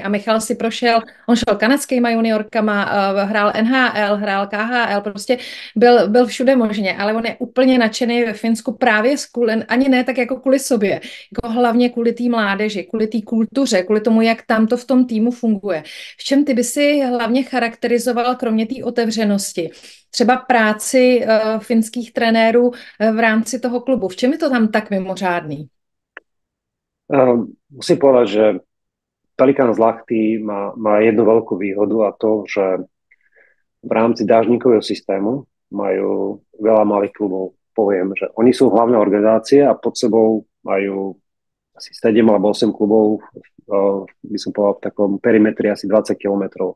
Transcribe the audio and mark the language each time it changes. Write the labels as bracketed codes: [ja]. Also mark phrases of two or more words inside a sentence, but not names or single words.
[cs] A Michal si on šel kanadskýma juniorkama, hrál NHL, hrál KHL, prostě byl všude možně, ale on je úplně nadšený ve Finsku právě ani ne tak jako kvůli sobě, jako hlavně kvůli té mládeži, kvůli té kultuře, kvůli tomu, jak tam to v tom týmu funguje. V čem ty by si hlavně charakterizoval, kromě té otevřenosti, třeba práci finských trenérů v rámci toho klubu? V čem je to tam tak mimořádný? [sk] Musím povedať, že Pelikán z Lachty má jednu veľkú výhodu a to, že v rámci dážnikového systému majú veľa malých klubov. Poviem, že oni sú hlavná organizácia a pod sebou majú asi 7 alebo 8 klubov, by som povedal v takom perimetri asi 20 kilometrov.